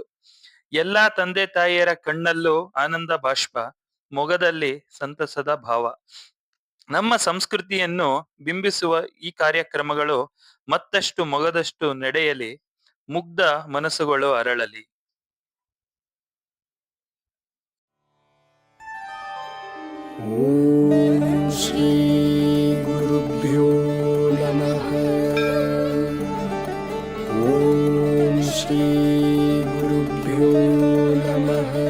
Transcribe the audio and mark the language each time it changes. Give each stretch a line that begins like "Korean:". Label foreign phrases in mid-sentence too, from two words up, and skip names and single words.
Kannada: ಎಲ್ಲಾ ತಂದೆ ತಾಯಿಯರ ಕಣ್ಣಲ್ಲೂ ಆನಂದ ಬಾಷ್ಪ, ಮೊಗದಲ್ಲಿ ಸಂತಸದ ಭಾವ. ನಮ್ಮ ಸಂಸ್ಕೃತಿಯನ್ನು ಬಿಂಬಿಸುವ ಈ ಕಾರ್ಯಕ್ರಮಗಳು ಮತ್ತಷ್ಟು ಮೊಗದಷ್ಟು ನಡೆಯಲಿ, ಮುಗ್ಧ ಮನಸ್ಸುಗಳು ಅರಳಲಿ.
Sanskrit: ಓಂ ಶ್ರೀ ಗುರುಭ್ಯೋ ನಮಃ. ಓಂ ಶ್ರೀ ಗುರುಭ್ಯೋ ನಮಃ.